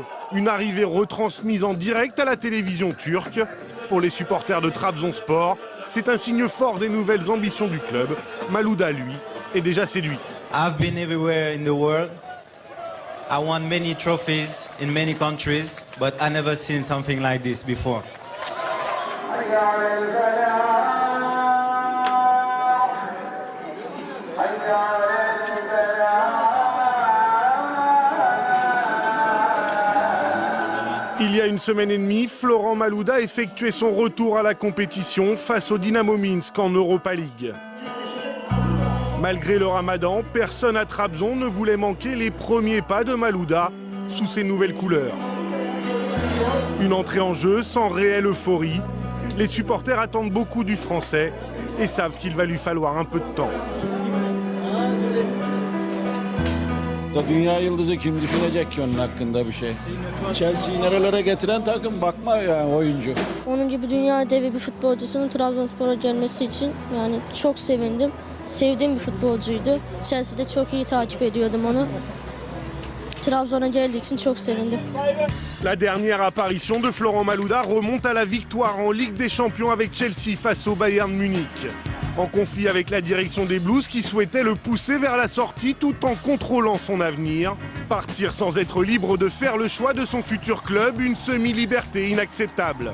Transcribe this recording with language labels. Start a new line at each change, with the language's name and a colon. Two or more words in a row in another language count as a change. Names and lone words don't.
French: Une arrivée retransmise en direct à la télévision turque. Pour les supporters de Trabzonspor, c'est un signe fort des nouvelles ambitions du club. Malouda, lui, est déjà séduit.
English: I've been everywhere in the world. I won many trophies in many countries, but I never seen something like this before.
French: Il y a une semaine et demie, Florent Malouda effectuait son retour à la compétition face au Dynamo Minsk en Europa League. Malgré le ramadan, personne à Trabzon ne voulait manquer les premiers pas de Malouda sous ses nouvelles couleurs. Une entrée en jeu sans réelle euphorie. Les supporters attendent beaucoup du Français et savent qu'il va lui falloir un peu de temps.
Turkish: Dünya yıldızı kim düşünecek ki onun hakkında bir şey? Chelsea'yi nerelere getiren takım bakma yani oyuncu. Onun gibi dünya devi bir futbolcusunun Trabzonspor'a gelmesi için yani çok sevindim. Sevdiğim bir futbolcuydu. Chelsea'de çok iyi takip ediyordum onu. Trabzon'a geldiği için çok sevindim.
French: La dernière apparition de Florent Malouda remonte à la victoire en Ligue des Champions avec Chelsea face au Bayern Munich. En conflit avec la direction des Blues qui souhaitait le pousser vers la sortie tout en contrôlant son avenir. Partir sans être libre de faire le choix de son futur club, une semi-liberté inacceptable.